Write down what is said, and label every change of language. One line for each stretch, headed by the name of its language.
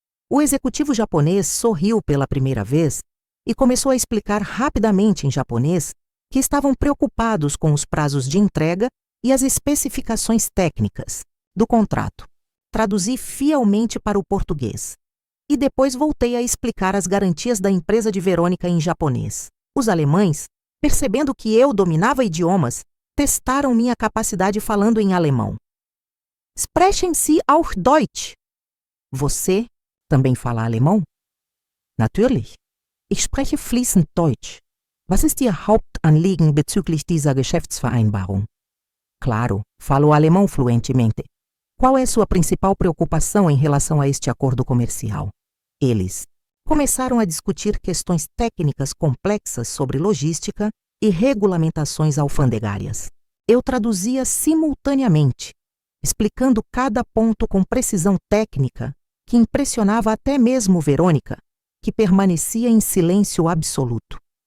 Portuguese: O executivo japonês sorriu pela primeira vez e começou a explicar rapidamente em japonês que estavam preocupados com os prazos de entrega e as especificações técnicas do contrato. Traduzi fielmente para o português. E depois voltei a explicar as garantias da empresa de Verônica em japonês. Os alemães, percebendo que eu dominava idiomas, testaram minha capacidade falando em alemão.
German: Sprechen Sie auch Deutsch?
Portuguese: Você também fala alemão?
German: Natürlich. Ich spreche fließend Deutsch. Was ist Ihr Hauptanliegen bezüglich dieser Geschäftsvereinbarung?
Portuguese: Claro, falo alemão fluentemente. Qual é sua principal preocupação em relação a este acordo comercial? Eles começaram a discutir questões técnicas complexas sobre logística e regulamentações alfandegárias. Eu traduzia simultaneamente, explicando cada ponto com precisão técnica que impressionava até mesmo Verônica, que permanecia em silêncio absoluto.